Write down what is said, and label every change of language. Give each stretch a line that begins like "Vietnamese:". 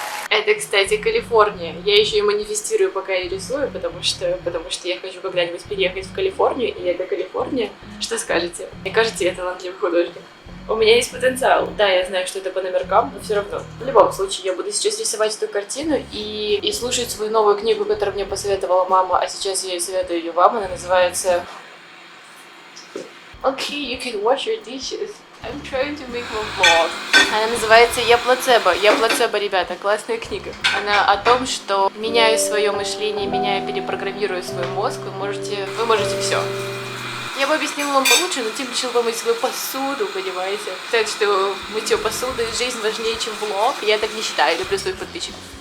Russian: Это, кстати, Калифорния. Я еще и манифестирую, пока я рисую, потому что я хочу когда-нибудь переехать в Калифорнию, и это Калифорния. Что скажете? Мне кажется, я талантливый художник. У меня есть потенциал. Да, я знаю, что это по номеркам, но все равно. В любом случае, я буду сейчас рисовать эту картину и слушать свою новую книгу, которую мне посоветовала мама, а сейчас я ей советую ее вам. Она называется
English: Okay, you can wash your dishes. I'm trying to make my vlog.
Russian: Она называется «Я плацебо». «Я плацебо», ребята, классная книга. Она о том, что меняя свое мышление, перепрограммируя свой мозг, вы можете все. Я бы объяснила вам получше, но Тим решил помыть свою посуду, понимаете? Так что мытье посуды, жизнь важнее, чем влог. Я так не считаю, люблю своих подписчиков.